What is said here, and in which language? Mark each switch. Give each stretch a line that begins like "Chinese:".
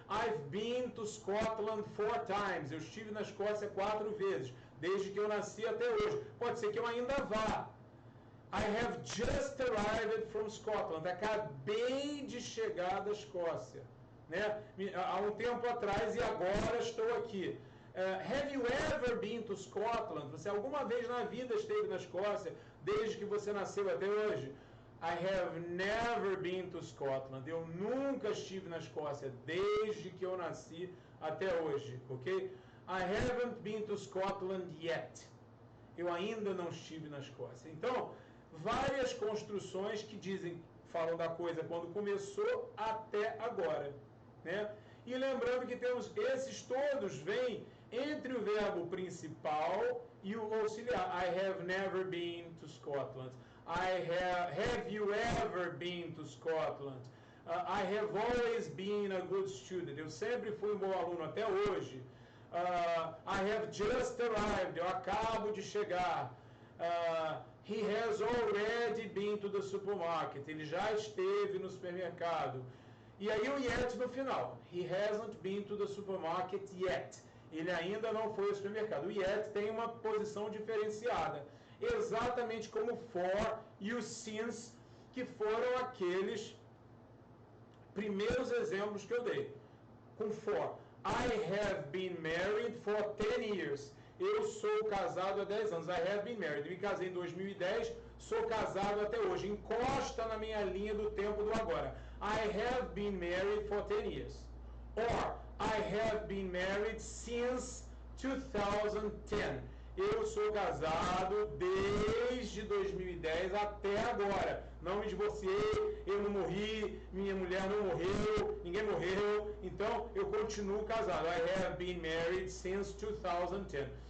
English: I've been to Scotland 4 times.
Portuguese: Eu estive na Escócia 4 vezes, desde que eu nasci até hoje. Pode ser que eu ainda vá.
English: I have just arrived from Scotland.
Portuguese: Acabei de chegar da Escócia, né? Há um tempo atrás e agora estou aqui.
English: Have you ever been to Scotland?
Portuguese: Você alguma vez na vida esteve na Escócia, desde que você nasceu até hoje?
English: I have never been to Scotland.
Portuguese: Eu nunca estive na Escócia, desde que eu nasci até hoje, ok?
English: I haven't been to Scotland yet.
Portuguese: Eu ainda não estive na Escócia. Então, várias construções que falam da coisa quando começou até agora, né? E lembrando que temos esses todos vêm entre o verbo principal e o auxiliar.
English: I have never been to Scotland. Have you ever been to Scotland? I have always been a good student.
Portuguese: Eu sempre fui um bom aluno até hoje.
English: I have just arrived.
Portuguese: Eu acabo de chegar.
English: He has already been to the supermarket.
Portuguese: Ele já esteve no supermercado. E aí o yet no final.
English: He hasn't been to the supermarket yet.
Portuguese: Ele ainda não foi ao supermercado. O yet tem uma posição diferenciada. Exatamente como for e o since, que foram aqueles primeiros exemplos que eu dei. Com for.
English: I have been married for 10 years.
Portuguese: Eu sou casado há 10 anos.
English: I have been married.
Portuguese: Me casei em 2010, sou casado até hoje. Encosta na minha linha do tempo do agora.
English: I have been married for 10 years. Or, I have been married since 2010.
Portuguese: Eu sou casado desde 2010 até agora. Não me divorciei, eu não morri, minha mulher não morreu, ninguém morreu. Então, eu continuo casado.
English: I have been married since 2010.